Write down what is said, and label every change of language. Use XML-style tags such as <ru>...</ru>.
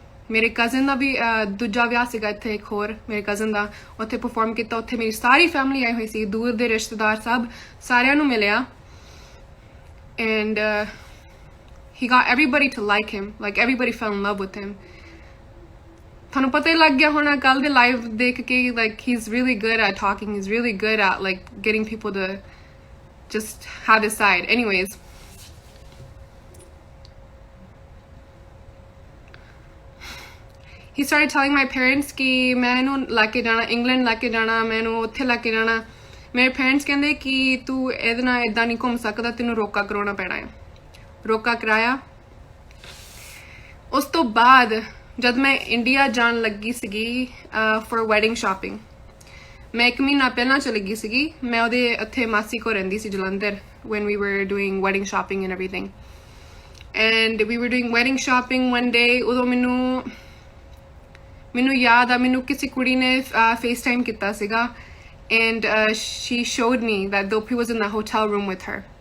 <pa>ਮੇਰੇ ਕਜ਼ਨ ਦਾ ਵੀ ਦੂਜਾ ਵਿਆਹ ਸੀਗਾ ਇੱਥੇ, ਇੱਕ ਹੋਰ ਮੇਰੇ ਕਜ਼ਨ ਦਾ, ਉੱਥੇ ਪਰਫਾਰਮ ਕੀਤਾ। ਉੱਥੇ ਮੇਰੀ ਸਾਰੀ ਫੈਮਿਲੀ ਆਈ ਹੋਈ ਸੀ, ਦੂਰ ਦੇ ਰਿਸ਼ਤੇਦਾਰ ਸਭ, ਸਾਰਿਆਂ ਨੂੰ ਮਿਲਿਆ</pa> <en>and he got everybody to like him, like everybody fell in love with him।</en> <pa>ਤੁਹਾਨੂੰ ਪਤਾ ਹੀ ਲੱਗ ਗਿਆ ਹੋਣਾ ਕੱਲ ਦੇ ਲਾਈਵ ਦੇਖ ਕੇ</pa> <en>like he's really good at talking, he's really good at like getting people to just have his side। anyways he started telling my parents</en> <pa>ਕਿ ਮੈਂ ਇਹਨੂੰ ਲੈ ਕੇ ਜਾਣਾ ਇੰਗਲੈਂਡ, ਲੈ ਕੇ ਜਾਣਾ, ਮੈਂ ਇਹਨੂੰ ਉੱਥੇ ਲੈ ਕੇ ਜਾਣਾ। ਮੇਰੇ ਪੇਰੈਂਟਸ ਕਹਿੰਦੇ ਕਿ ਤੂੰ ਇਹਦੇ ਨਾਲ ਇੱਦਾਂ ਨਹੀਂ ਘੁੰਮ ਸਕਦਾ, ਤੈਨੂੰ ਰੋਕਾ ਕਰਾਉਣਾ ਪੈਣਾ ਹੈ। ਰੋਕਾ ਕਰਾਇਆ। ਉਸ ਤੋਂ ਬਾਅਦ ਜਦ ਮੈਂ ਇੰਡੀਆ ਜਾਣ ਲੱਗੀ ਸੀਗੀ</pa> <en>for wedding shopping,</en> <pa>ਮੈਂ 1 ਮਹੀਨਾ ਪਹਿਲਾਂ ਚਲੀ ਗਈ ਸੀਗੀ। ਮੈਂ ਉਹਦੇ ਉੱਥੇ ਮਾਸੀ ਕੋਲ ਰਹਿੰਦੀ ਸੀ Jalandhar</pa> <en>when we were doing wedding shopping and everything and we were doing wedding shopping one day।</en> <pa>ਉਦੋਂ ਮੈਨੂੰ ਯਾਦ ਆ ਮੈਨੂੰ ਕਿਸੇ ਕੁੜੀ ਨੇ FaceTime ਕੀਤਾ ਸੀਗਾ</pa> <en>and she showed me that Dilpreet was in the hotel room with her.</en>